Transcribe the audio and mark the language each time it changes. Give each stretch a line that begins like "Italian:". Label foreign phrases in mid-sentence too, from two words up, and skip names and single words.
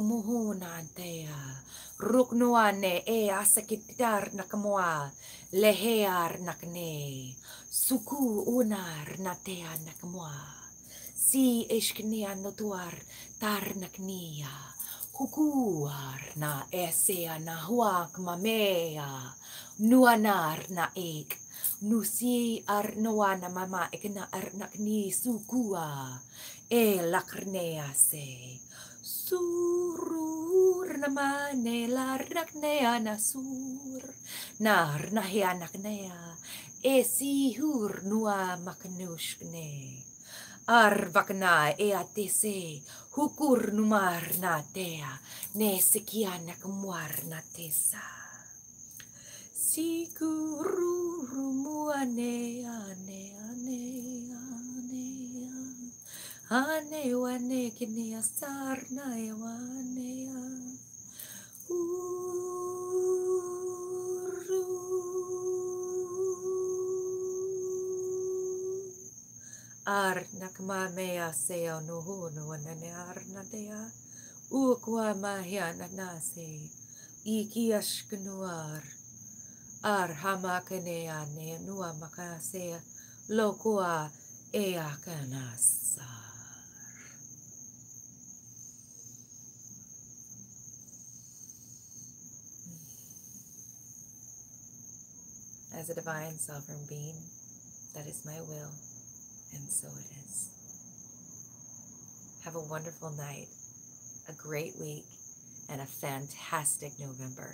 English: muhunatea ruknuane e asekitar nakamoa lehear nakne suku unar natea nakamoa si eshknia notuar tar naknia hukuar na esea na huak mamea nuanar na ek nusi ar noana mama ekna ar nakni sukua e lakrnea se surur namane lar naknea na sur nar nahia naknea e si hur nua maknushkne ar vakna e atese hukur numar na tea ne sekia nakmuar na tesa Sikuru muane ane ane ane ane wane kini asar na wane uru ar nakmamea seo nuhu nuanane ar nadea ukwa mahia nanase ikiashknuar ar hamakanea ne nua makasea lokua eakanasar. As a divine sovereign being, that is my will, and so it is. Have a wonderful night, a great week, and a fantastic November.